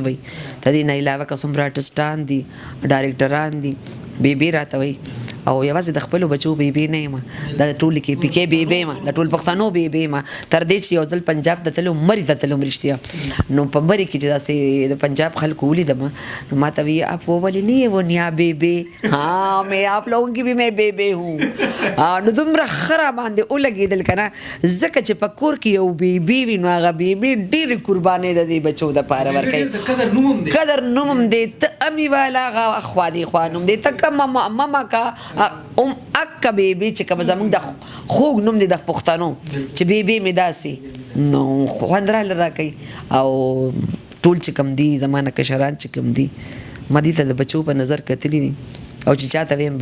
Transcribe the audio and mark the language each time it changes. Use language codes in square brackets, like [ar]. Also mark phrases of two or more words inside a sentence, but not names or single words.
[ps] وي د دې نه علاوه که څومره آرټسټان دي ډایرکټران دي بیبي راته وي او یوازې د خپلو بچو بیبي نه یم د ټول کې پی کې بیبي یم د ټول پښتنو بیبي یم تر دې چې یو ځل پنجاب ته تلو مري ته تلو رښتیا نو په مري کې چې داسې د پنجاب خلکو ولیدم نو ما ته وی [ur] آپ وہ والی نہیں ہے وہ نیا بیبی ہاں میں آپ لوگوں کی بھی میں بیبی ہوں [ps] نو دومره خره باندې ولګېدل که نه ځکه چې په کور کې یو بیبي وي نو هغه بیبي ډېرې قربانۍ د دې بچو دپاره ورکوي قدر نوم هم دی ته امي والا هغه خوا دې خوا نوم دی ته که ماما کا اکه بیبي چې کوم زموږ د خوږ نوم دی د پښتنو چې بیبي مې داسې نو خوند راله راکوي او ټول چې کوم دي زمانه کشران چې کوم دي ما دې ته د بچو په نظر کتلي دي او چې چاته ویم